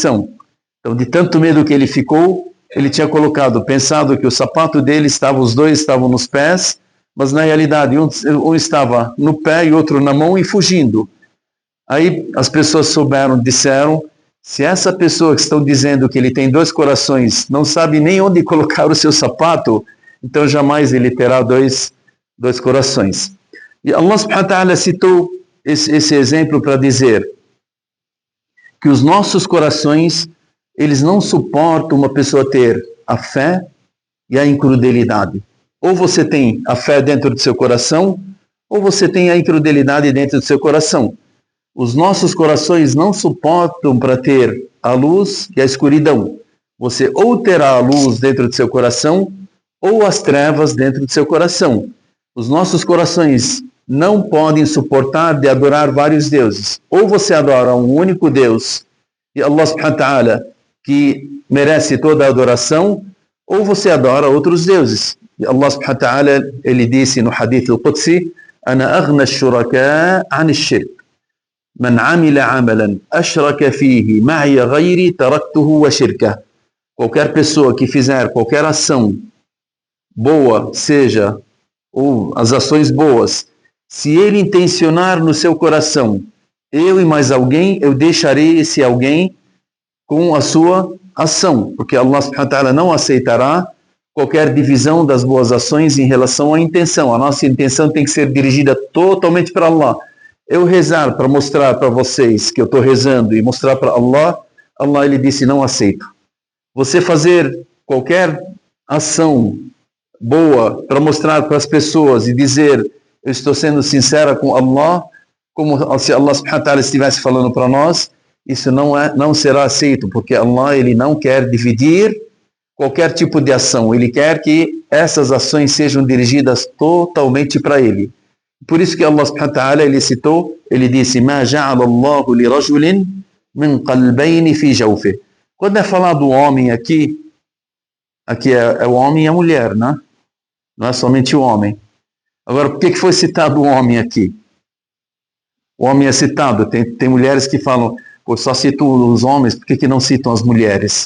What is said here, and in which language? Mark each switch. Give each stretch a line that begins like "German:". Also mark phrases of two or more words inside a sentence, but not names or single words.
Portuguese: Então, de tanto medo que ele ficou, Ele tinha pensado que o sapato dele os dois estavam nos pés, mas na realidade um estava no pé e outro na mão e fugindo. Aí as pessoas disseram, se essa pessoa que estão dizendo que ele tem dois corações não sabe nem onde colocar o seu sapato, então jamais ele terá dois corações. E Allah
Arabic: سبحانه وتعالى
Portuguese: citou esse exemplo para dizer que os nossos corações, eles não suportam uma pessoa ter a fé e a incredulidade. Ou você tem a fé dentro do seu coração, ou você tem a incredulidade dentro do seu coração. Os nossos corações não suportam para ter a luz e a escuridão. Você ou terá a luz dentro do seu coração, ou as trevas dentro do seu coração. Os nossos corações não podem suportar de adorar vários deuses. Ou você adora um único Deus, e Allah
Arabic: سبحانه وتعالى,
Portuguese: que merece toda a adoração, ou você adora outros deuses. E Allah
Arabic: سبحانه وتعالى,
Portuguese: ele disse no
Arabic: الحديث القدسي, أنا أغنى الشركاء عن الشرك من عمل عملا أشرك فيه معي غيري تركته وشركه.
Portuguese: Qualquer pessoa que fizer qualquer ação boa, seja, ou as ações boas, se ele intencionar no seu coração, eu e mais alguém, eu deixarei esse alguém com a sua ação, porque Allah
Arabic: سبحانه وتعالى
Portuguese: não aceitará qualquer divisão das boas ações em relação à intenção. A nossa intenção tem que ser dirigida totalmente para Allah. Eu rezar para mostrar para vocês que eu estou rezando e mostrar para Allah, Allah ele disse, não aceito. Você fazer qualquer ação boa para mostrar para as pessoas e dizer, eu estou sendo sincera com Allah, como se Allah
Arabic: سبحانه وتعالى
Portuguese: estivesse falando para nós, isso não será aceito, porque Allah ele não quer dividir qualquer tipo de ação, ele quer que essas ações sejam dirigidas totalmente para ele. Por isso que Allah
Arabic: سبحانه وتعالى
Portuguese: ele citou, ele disse,
Arabic: ما جعل الله لرجل من قلبين في جوفه.
Portuguese: Quando é falado do homem aqui é o homem e a mulher, né? Não é somente o homem. Agora, por que foi citado o homem aqui? O homem é citado, tem mulheres que falam, pô, só cito os homens, por que não citam as mulheres?